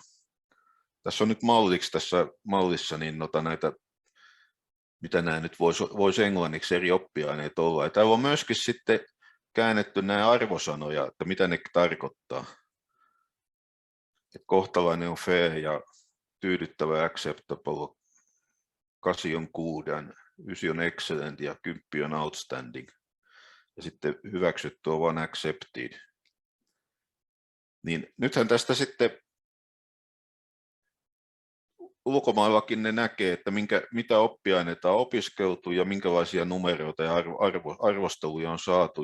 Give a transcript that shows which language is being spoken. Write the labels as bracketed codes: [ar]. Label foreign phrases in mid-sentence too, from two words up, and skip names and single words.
[fi] Tässä on nyt malliksi tässä mallissa niin näitä, mitä nämä nyt voisi englanniksi eri oppiaineita olla. Ja täällä on myöskin sitten käännetty nämä arvosanoja, että mitä ne tarkoittaa. Et kohtalainen on fair ja tyydyttävä acceptable, 8 on good, 9 on excellent ja 10 on outstanding. Ja sitten hyväksytty on vain accepted. Niin nythän tästä sitten ulkomaillakin ne näkee, että mitä oppiaineita on opiskeltu ja minkälaisia numeroita ja arvosteluja on saatu.